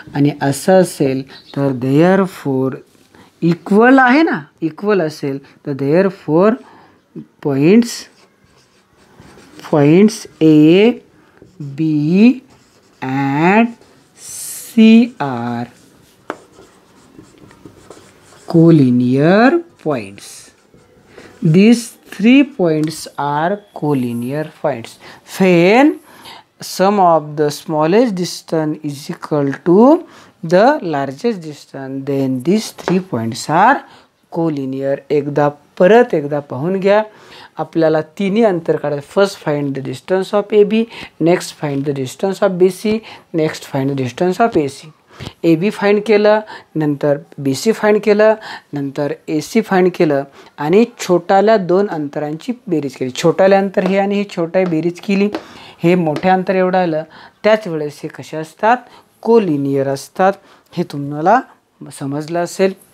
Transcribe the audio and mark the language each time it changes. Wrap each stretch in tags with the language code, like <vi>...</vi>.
<mr>आणि असं असेल तर</mr> <en>therefore equal</en> <mr>आहे ना,</mr> <en>equal</en> <mr>असेल तर</mr> <en>Therefore points A B and C are collinear points. These 3 points are collinear points when sum of the smallest distance is equal to the largest distance, then these 3 points are collinear.</en> <mr>परत एकदा पाहून घ्या. आपल्याला तिन्ही अंतर काढायचं.</mr> <en>First find the distance of A B, next find the distance of B C, next find the distance of A C.</en> <mr>A B find केलं, नंतर बी सी फाइंड केलं, नंतर ए सी फाइंड केलं आणि छोट्याल्या 2 अंतरांची बेरीज केली. छोट्याले अंतर हे आणि हे छोट्या बेरीज केली. हे मोठ्या अंतर एवढं आलं. त्याच वेळेस हे कसे असतात, कोलिनियर असतात. हे तुम्हाला समजलं असेल.</mr>